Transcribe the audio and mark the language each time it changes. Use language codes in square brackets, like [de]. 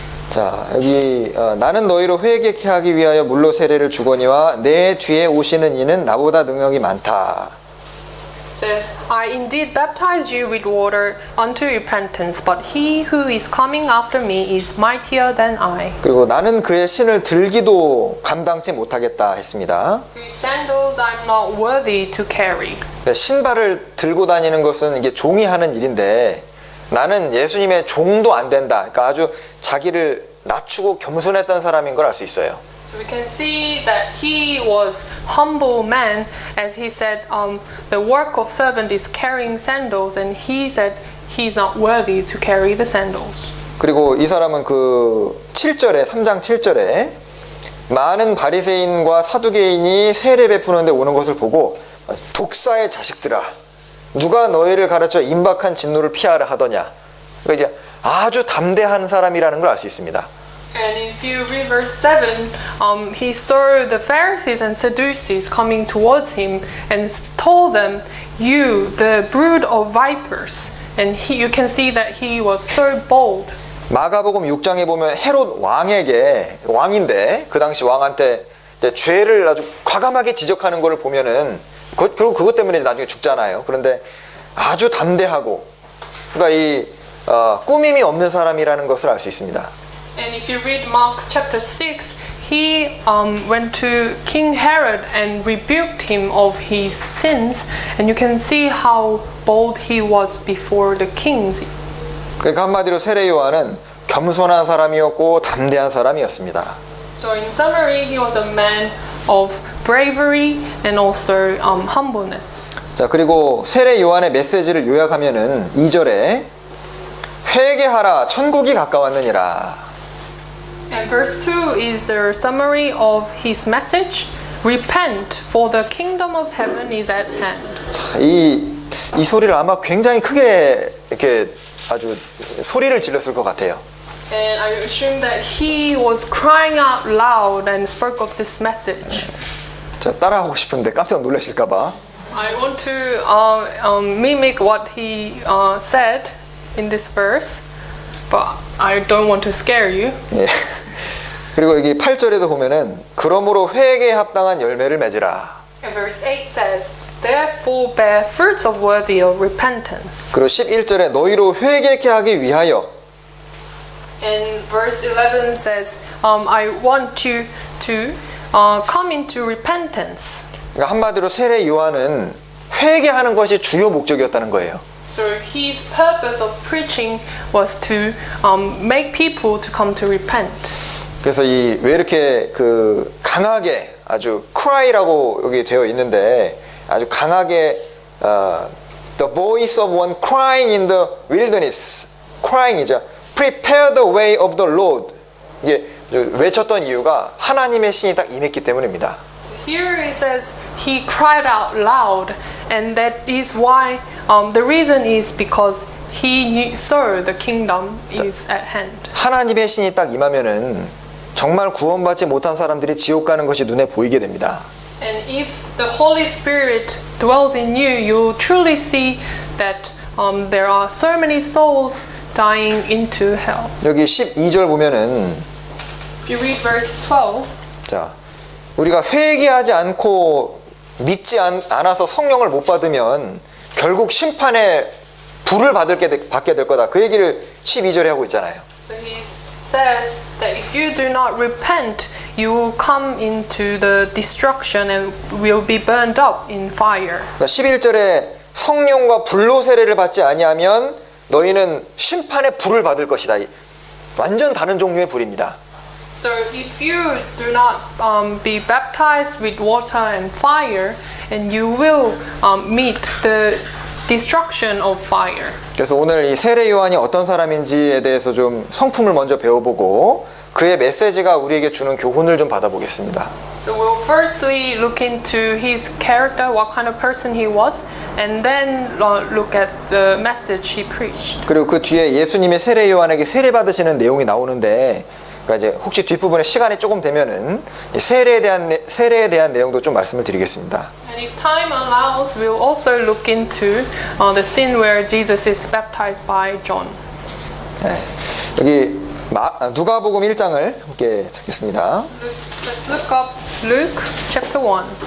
[ko] 자, 여기 나는 너희로 회개케 하기 위하여 물로 세례를 주거니와 내 뒤에 오시는 이는 나보다 능력이 많다. [en] It says, I indeed baptize you with water unto repentance, but he who is coming after me is mightier than I. [ko] 그리고 나는 그의 신을 들기도 감당치 못하겠다 했습니다. [en] Whose sandals I'm not worthy to carry. [ko] 신발을 들고 다니는 것은 이게 종이 하는 일인데 나는 예수님의 종도 안 된다. 그러니까 아주 자기를 낮추고 겸손했던 사람인 걸 알 수 있어요. [en] So we can see that he was humble man, as he said, the work of servant is carrying sandals, and he said he's not worthy to carry the sandals. [ko] 그리고 이 사람은 그 7절에 3장 7절에 많은 바리새인과 사두개인이 세례 베푸는데 오는 것을 보고 독사의 자식들아 누가 너희를 가르쳐 임박한 진노를 피하라 하더냐. 그러니까 이제 아주 담대한 사람이라는 걸 알 수 있습니다. [en] And if you read verse 7, he saw the Pharisees and Sadducees coming towards him and told them, You, the brood of vipers. And you can see that he was so bold. [ko] 마가복음 6장에 보면 헤롯 왕에게 왕인데 그 당시 왕한테 죄를 아주 과감하게 지적하는 것을 보면은 결국 그것 때문에 나중에 죽잖아요. 그런데 아주 담대하고 그러니까 이 꾸밈이 없는 사람이라는 것을 알 수 있습니다. [en] And if you read Mark chapter 6, he went to King Herod and rebuked him of his sins, and you can see how bold he was before the kings. [ko] 그러니까 한마디로 세례 요한은 겸손한 사람이었고 담대한 사람이었습니다. [en] So in summary, he was a man of bravery and also humbleness. [ko] 자, 그리고 세례 요한의 메시지를 요약하면은 2절에 회개하라 천국이 가까웠느니라. [en] And verse 2 is the summary of his message. Repent, for the kingdom of heaven is at hand. [ko] 자, 이 소리를 아마 굉장히 크게 이렇게 아주 소리를 질렀을 것 같아요. [en] And I assume that he was crying out loud and spoke of this message. [ko] 자, 따라하고 싶은데 깜짝 놀라실까봐. [en] I want to mimic what he said in this verse, but I don't want to scare you. [ko] 예. 그리고 여기 8절에도 보면은 그러므로 회개에 합당한 열매를 맺으라. [en] And verse 8 says, therefore bear fruits of worthy of repentance. [ko] 그리고 11절에 너희로 회개케 하기 위하여. [en] And verse 11 says, I want you to come into repentance. [ko] 그러니까 한마디로 세례 요한은 회개하는 것이 주요 목적이었다는 거예요. [en] So his purpose of preaching was to make people to come to repent. [ko] 그래서 이 왜 이렇게 그 강하게 아주 cry라고 여기 되어 있는데 아주 강하게 [en] the voice of one crying in the wilderness [ko] crying이죠. [en] Prepare the way of the Lord. [ko] 이게 외쳤던 이유가 하나님의 신이 딱 임했기 때문입니다. [en] Here it says he cried out loud, and that is why the reason is because he saw the kingdom is at hand. [ko] 하나님의 신이 딱 임하면은 정말 구원받지 못한 사람들이 지옥 가는 것이 눈에 보이게 됩니다. [en] And if the Holy Spirit dwells in you, you truly see that there are so many souls dying into hell. [ko] 여기 12절 보면은 [en] If you read verse 12, [ko] 자, 우리가 회개하지 않고 믿지 않아서 성령을 못 받으면 결국 심판의 불을 받게 될 거다. 그 얘기를 12절에 하고 있잖아요. [en] so he says that if you do not repent, you will come into the destruction and will be burned up in fire. [ko] 그러니까 11절에 성령과 불로 세례를 받지 아니하면 너희는 심판의 불을 받을 것이다. 완전 다른 종류의 불입니다. [en] So if you do not be baptized with water and fire, and you will meet the destruction of fire. [ko] 그래서 오늘 이 세례 요한이 어떤 사람인지에 대해서 좀 성품을 먼저 배워보고 그의 메시지가 우리에게 주는 교훈을 좀 받아보겠습니다. [en] So we'll firstly look into his character, what kind of person he was, and then look at the message he preached. [ko] 그리고 그 뒤에 예수님이 세례 요한에게 세례 받으시는 내용이 나오는데, 그러니까 이제 혹시 뒷부분에 시간이 조금 되면은 이 세례에 대한 내용도 좀 말씀을 드리겠습니다. [en] And if time allows, we'll also look into the scene where Jesus is baptized by John. [ko] 네. 여기 누가복음 1장을 함께 찾겠습니다. [en] Let's look up Luke chapter 1.